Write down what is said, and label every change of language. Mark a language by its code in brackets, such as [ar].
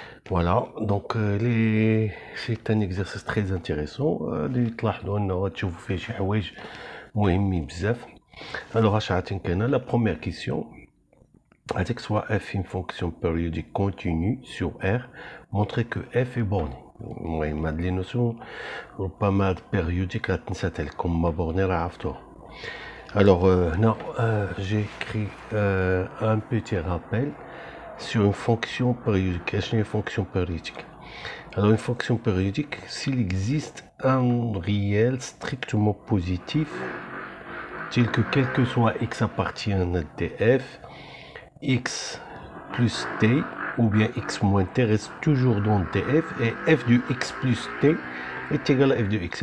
[fr] Voilà, donc c'est un exercice très intéressant. [ar] غادي تلاحظوا انه غتشوفوا فيه شي حوايج مهمين بزاف. [fr] Alors [ar] اش عطينك هنا لا بروميير كيسيون عطيك [fr] soit f une fonction périodique continue sur R, montrer que f est borné. [ar] المهم هاد لي نوسيون ربما هاد périodique غتنسات عليكم ما borné راه عرفتوها. [fr] Alors هنا j'ai écrit un petit rappel sur une fonction périodique. Qu'est-ce qu'une fonction périodique? Alors une fonction périodique, s'il existe un réel strictement positif, tel que quel que soit x appartient à df, x plus t ou bien x moins t reste toujours dans df et f de x plus t est égal à f de x.